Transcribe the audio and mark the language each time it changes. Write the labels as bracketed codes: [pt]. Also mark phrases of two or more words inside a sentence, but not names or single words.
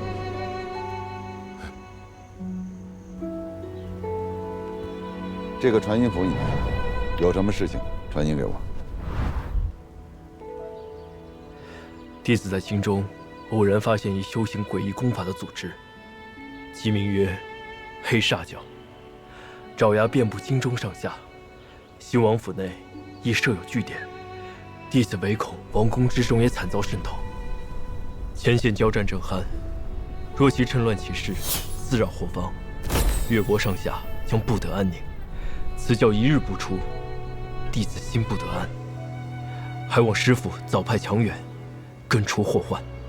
[zh] 这个传音符你有什么事情传音给我。弟子在京中偶然发现一修行诡異功法的組織，其名曰黑煞教，爪牙遍布京中上下。興王府內亦設有據點，弟子唯恐王宮之中也慘遭滲透。前線交戰正酣，若其趁亂起事，滋擾後方，越國上下將不得安寧。此教一日不出，弟子心不得安，還望師父早派強援，根除禍患。